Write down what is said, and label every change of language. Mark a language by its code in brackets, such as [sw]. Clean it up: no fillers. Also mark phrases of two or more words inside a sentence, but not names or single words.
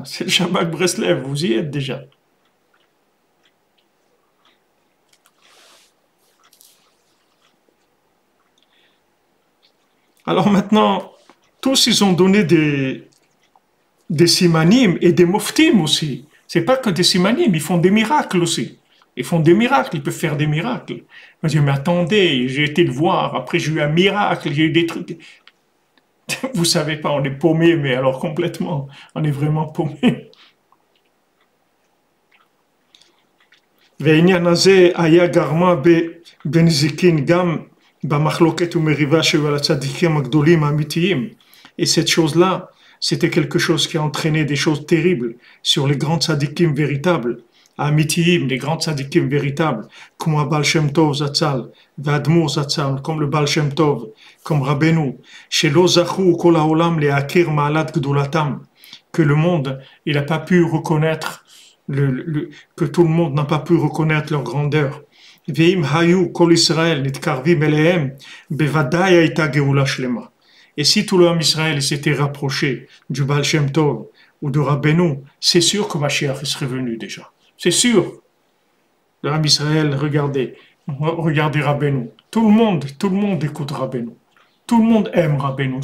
[fr] C'est le Shabbat Breslev, vous y êtes déjà. Alors maintenant, tous ils ont donné des simanim et des moftim aussi. C'est pas que des simanim, ils font des miracles aussi. Ils font des miracles, ils peuvent faire des miracles. Je dis, mais attendez, j'ai été le voir, après j'ai eu un miracle, j'ai eu des trucs. Vous savez pas, on est paumé, mais alors complètement, on est vraiment paumé. [he] והעניין הזה היה גרמה בנזיקין גם במחלוקת ומריבה שהיו על הצדיקים הגדולים האמיתיים. [fr] Et cette chose-là, c'était quelque chose qui a entraîné des choses terribles sur les grands tzadikim véritables, amitiyim, les grands tzadikim véritables, comme Baal Shem Tov Zatzal, [he] ואדמו"ר זצ"ל, [fr] comme le Baal Shem Tov, comme Rabbeinu, [he] שלא זכו כל העולם להכיר מעלת גדולתם, [fr] que le monde, il n'a pas pu reconnaître, que tout le monde n'a pas pu reconnaître leur grandeur. [he] ואם היו כל ישראל מתקרבים אליהם, בוודאי הייתה גאולה שלמה. [fr] Et si tout le homme Israël s'était rapproché du Baal Shem Tov ou de Rabbeinu, c'est sûr que Mashiach serait venu déjà. C'est sûr. Le homme Israël, regardez Rabbeinu. Tout le monde écoute Rabbeinu. Tout le monde aime Rabbeinu.